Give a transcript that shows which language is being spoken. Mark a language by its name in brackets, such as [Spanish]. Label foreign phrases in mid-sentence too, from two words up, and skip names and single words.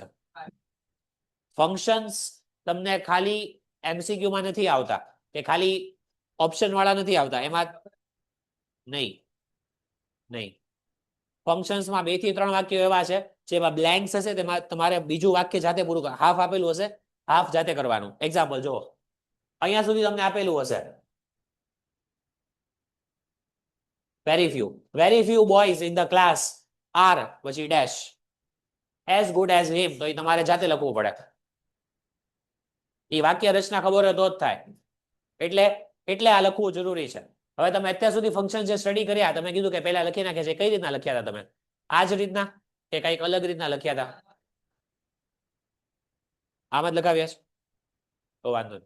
[Gujarati] ફંક્શન્સ તમને ખાલી એમસીક્યુમાં નથી આવતા, કે ખાલી ઓપ્શન વાળા નથી આવતા. એમાં નહીં નહીં ફંક્શન્સમાં 2 થી 3 વાક્યો એવા છે જેમાં બ્લેન્ક્સ હશે, તેમાં તમારે બીજું વાક્ય જાતે પૂરું કરવા. હાફ આપેલું હશે, હાફ જાતે કરવાનું. એક્ઝામ્પલ જુઓ, અહીંયા સુધી તમને આપેલું હશે [English] very few boys in the class are [Gujarati] પછી ડેશ [English] as good as him, [Gujarati] તો એ તમારે જાતે લખવું પડે. એ વાક્ય રચના ખબર હોય તો જ થાય. એટલે આ લખવું જરૂરી છે. હવે તમે અત્યાર સુધી ફંક્શન જે સ્ટડી કર્યા, તમે કીધું કે પહેલા લખી નાખે છે, કઈ રીતના લખ્યા હતા તમે? આ જ રીતના કે કઈક અલગ રીતના લખ્યા હતા? આમ જ લખાવ્યા છે તો વાંધો નહીં.